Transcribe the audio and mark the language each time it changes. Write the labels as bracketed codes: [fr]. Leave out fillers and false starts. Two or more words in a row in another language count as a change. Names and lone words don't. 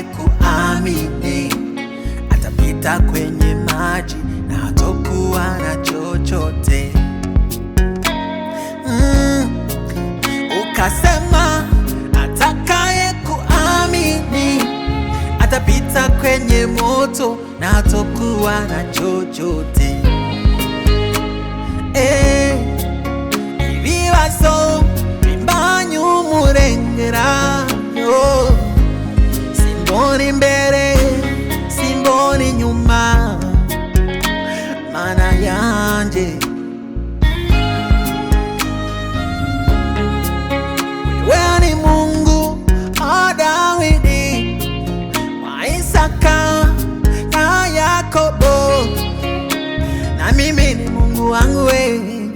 [sw] kuamini atapita kwenye maji na hatakuwa na chochote. Ukasema atakaye kuamini atapita kwenye moto na hatakuwa na chochote. [rn] Ibibazo bimbanyu murengera, simboni mbere, simboni nyuma, mana yanje [sw] wewe ni Mungu wa Dawidi, wa Isaka na Yakobo, na mimi ni Mungu wangu wewe.